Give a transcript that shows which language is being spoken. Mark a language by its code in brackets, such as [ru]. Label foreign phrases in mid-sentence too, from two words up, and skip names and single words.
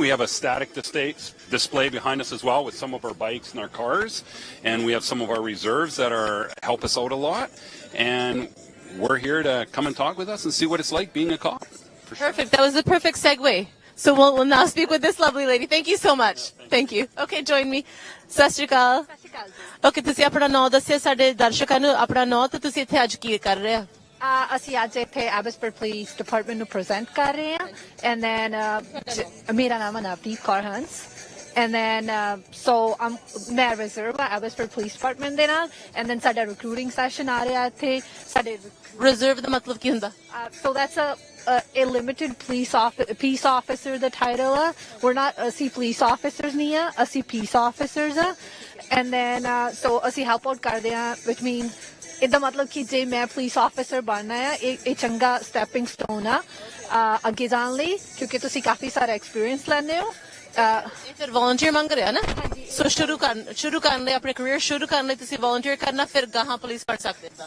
[en] We have a static display behind us as well with some of our bikes and our cars, and we have some of our reserves that help us out a lot, and we're here to come and talk with us and see what it's like being a cop. Perfect. That was the perfect segue. So we'll now speak with this lovely lady. Thank you so much. Thank you. Okay, join me. [pa] ਸਤਿ ਸ਼੍ਰੀ ਅਕਾਲ ਓਕੇ ਤੁਸੀਂ ਆਪਣਾ ਨਾਮ ਦੱਸਿਆ ਸਾਡੇ ਦਰਸ਼ਕਾਂ ਨੂੰ ਆਪਣਾ ਨਾਮ ਤੇ ਤੁਸੀਂ ਇੱਥੇ ਅੱਜ ਕੀ ਕਰ ਰਹੇ ਹੋ ਅਸੀਂ ਅੱਜ ਇੱਥੇ ਐਬਸਫੋਰਡ ਪੁਲਿਸ ਡਿਪਾਰਟਮੈਂਟ ਨੂੰ ਪ੍ਰੈਜ਼ੈਂਟ ਕਰ ਰਹੇ ਹਾਂ [en] and then [pa] ਮੇਰਾ ਨਾਮ ਹੈ ਨਵਦੀਪ ਕੌਰ ਹੰਸ [en] and then so [pa] ਮੈਂ ਰਿਜ਼ਰਵ ਆ ਐਬਸਫੋਰਡ ਪੁਲਿਸ ਡਿਪਾਰਟਮੈਂਟ ਦੇ ਨਾਲ [en] and then [pa] ਸਾਡਾ ਰਿਕਰੂਟਿੰਗ ਸੈਸ਼ਨ ਆ ਰਿਹਾ ਇੱਥੇ ਸਾਡੇ ਰਿਜ਼ਰਵ ਦਾ ਮਤਲਬ ਕੀ ਹੁੰਦਾ [en] so that's a limited peace officer the title we're not [pa] ਅਸੀਂ [en] police officers [pa] ਨਹੀਂ ਆ ਅਸੀਂ [en] peace officers [pa] ਆ [en] and then so [pa] ਅਸੀਂ [en] help out [pa] ਕਰਦੇ ਆ [en] which means [pa] ਇਹਦਾ ਮਤਲਬ ਕਿ ਜੇ ਮੈਂ [en] police officer [pa] ਬਣਨਾ ਆ ਇਹ ਚੰਗਾ [en] stepping stone [pa] ਆ ਅੱਗੇ ਜਾਣ ਲਈ ਕਿਉਂਕਿ ਤੁਸੀਂ ਕਾਫੀ ਸਾਰਾ ਐਕਸਪੀਰੀਅੰਸ ਲੈਂਦੇ ਹੋ ਇਹ ਫਿਰ ਵਲੰਟੀਅਰ ਮੰਗ ਰਿਹਾ ਨਾ ਸੋ ਸ਼ੁਰੂ ਕਰਨ ਲਈ ਆਪਣੇ ਕੈਰੀਅਰ ਸ਼ੁਰੂ ਕਰਨ ਲਈ ਤੁਸੀਂ ਵਲੰਟੀਅਰ ਕਰਨਾ ਫਿਰ ਗਾਹਾਂ ਪੁਲਿਸ ਪੜ ਸਕਦੇ ਹੋ